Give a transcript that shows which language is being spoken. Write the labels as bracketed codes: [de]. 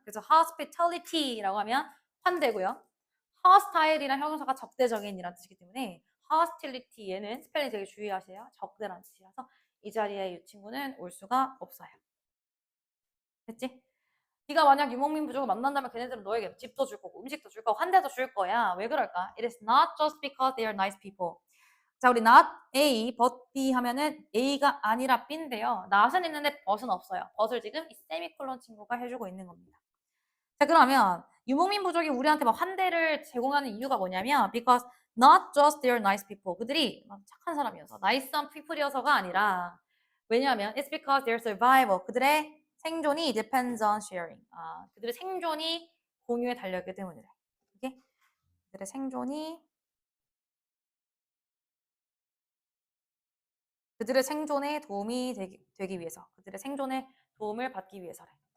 [ko] 그래서 hospitality라고 하면 환대고요. hostile이란 형용사가 적대적인이라는 뜻이기 때문에 hostility 얘는 스펠링 되게 주의하세요. 적대라는 뜻이라서 이 자리에 이 친구는 올 수가 없어요. 됐지? 네가 만약 유목민 부족을 만난다면 걔네들은 너에게 집도 줄 거고 음식도 줄 거고 환대도 줄 거야. 왜 그럴까? [en] It is not just because they are nice people. [ko] 자, 우리 not A, but B 하면은 A가 아니라 B인데요. not은 있는데 but은 없어요. but을 지금 이 세미콜론 친구가 해주고 있는 겁니다. 자, 그러면 유목민 부족이 우리한테 막 환대를 제공하는 이유가 뭐냐면 [en] because not just they are nice people. [ko] 그들이 착한 사람이어서 nice한 people이어서가 아니라 왜냐하면 [en] it's because their survival. 그들의 생존이 depends on sharing. [ko] 그들의 생존이 공유에 달려있기 때문이래. 오케이? 그들의 생존이 그들의 생존에 도움이 되기 위해서, 그들의 생존에 도움을 받기 위해서래.